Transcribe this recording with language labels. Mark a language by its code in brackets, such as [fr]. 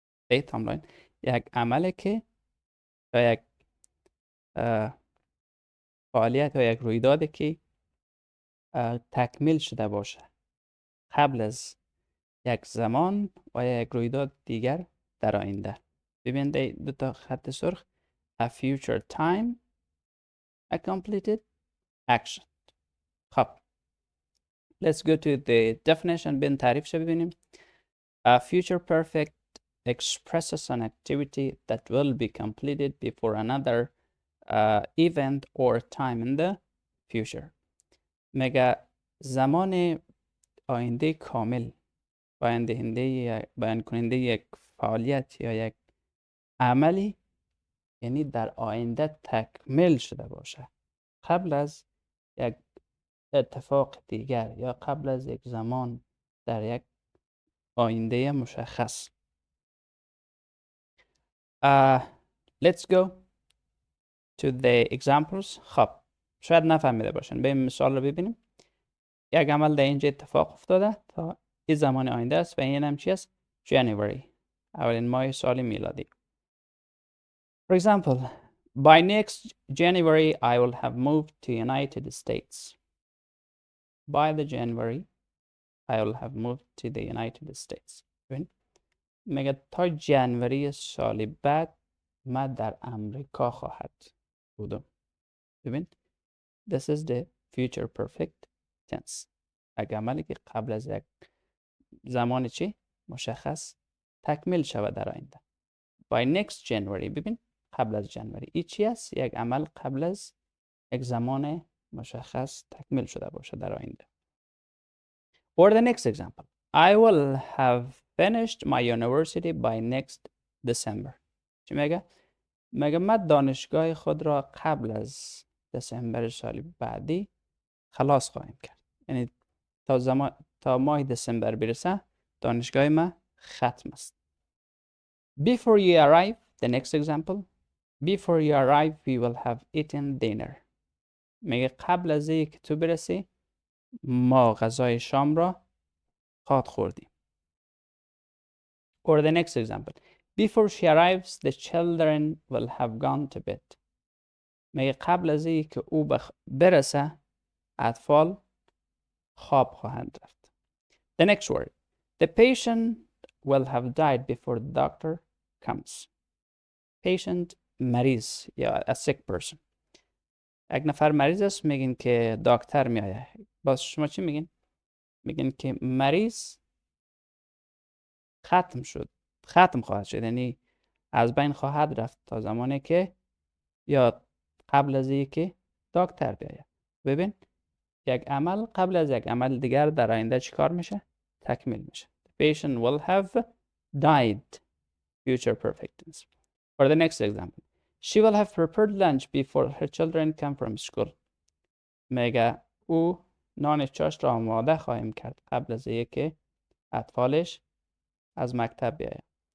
[fa] این تایملاین یک عمله که یا یک فعالیت یا یک رویدادی که تکمیل شده باشه قبل از یک زمان و یک رویداد دیگر در آینده. ببینید دو تا خط سرخ، [en] a future time، a completed action. خب let's go to the definition. [fa] بین تعریفش ببینیم. [en] A future perfect expresses an activity that will be completed before another event or time in the future. [fa] میگه زمان آینده کامل بیان کننده یک فعالیت یا یک عملی، یعنی در آینده تکمیل شده باشه قبل از یک اتفاق دیگر یا قبل از یک زمان در یک آینده مشخص. [en] Let's go to the examples. [fa] خب شاید نفهمیده باشن. به مثال رو ببینیم. یک عمل در اینجا اتفاق افتاده تا این زمان آینده است و این هم چی است؟ January، اولین ماه سال میلادی. [en] For example, by next January I will have moved to United States. By the January I will have moved to the United States. [fa] ببین میگه تا جنوری سال بعد ما در امریکا خواهد بودم. [en] ببین this is the future perfect tense. [fa] یک عملی که قبل از یک زمان چی مشخص تکمیل شود در آینده. [en] by next January، [fa] ببین قبل از جنوری این چی است؟ یک عمل قبل از یک زمان مشخص تکمیل شده باشه در آینده. [en] or the next example, I will have finished my university by next December. [fa] چی میگه؟ میگه من دانشگاه خود را قبل از دسامبر سال بعدی خلاص خواهیم کرد. یعنی تا ماه دسامبر برسه دانشگاه ما ختم است. [en] Before you arrive, the next example, before you arrive we will have eaten dinner. [fa] میگه قبل از اینکه تو برسی ما غذای شام را خوردیم. [en] or the next example, before she arrives the children will have gone to bed. [fa] میگه قبل از اینکه او برسه اطفال خواب خواهند رفت. [en] The next word, the patient will have died before the doctor comes. Patient [fa] مریض یا [en] a sick person. [fa] یک نفر مریض است، میگین که دکتر میآید. باز شما چی میگین؟ میگین که مریض ختم خواهد شد، یعنی از بین خواهد رفت تا زمانی که یا قبل از اینکه دکتر بیاید. ببین یک عمل قبل از یک عمل دیگر در آینده چیکار میشه؟ تکمیل میشه. [en] The patient will have died. Future perfect tense. For the next example, she will have prepared lunch before her children come from school. [fa] میگه او نان چاشت را آماده خواهیم کرد قبل از اینکه اطفالش از مکتب بیاید.